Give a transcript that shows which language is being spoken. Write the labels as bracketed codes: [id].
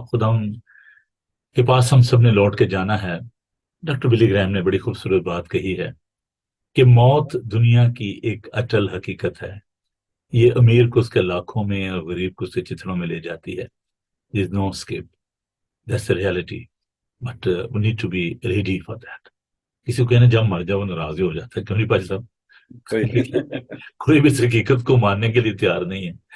[ur] خدا کے پاس ہم سب نے لوٹ کے جانا ہے. ڈاکٹر بلی گرہم نے بڑی خوبصورت بات کہی ہے کہ موت دنیا کی ایک اٹل حقیقت ہے. یہ امیر کو اس کے لاکھوں میں اور غریب کو اس کے چتھڑوں میں لے جاتی ہے. [en] There is no escape. That's the reality. But we need to be ready for that. [ur] کسی کو کہنا جب مر جاؤ وہ ناراض ہو جاتا ہے. کیوں نہیں پاجی صاحب؟ کوئی بھی اس حقیقت کو ماننے کے لیے تیار نہیں ہے.